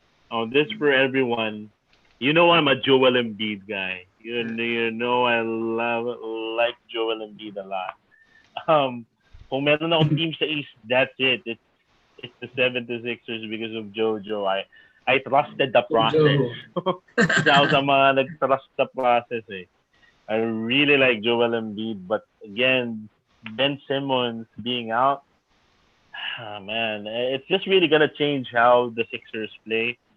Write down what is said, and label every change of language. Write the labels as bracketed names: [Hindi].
[English] Oh, this for everyone. You know I'm a Joel Embiid guy. You know I like Joel Embiid a lot. [Filipino] Kung meron akong team sa East, [English] that's it. It's the 76ers because of JoJo. I trusted the process. Joe. [Filipino] Isa ako sa mga nag- [English] trust the process [Filipino] eh. [English] I really like Joel Embiid, but again, Ben Simmons being out, man, it's just really gonna change how the Sixers play.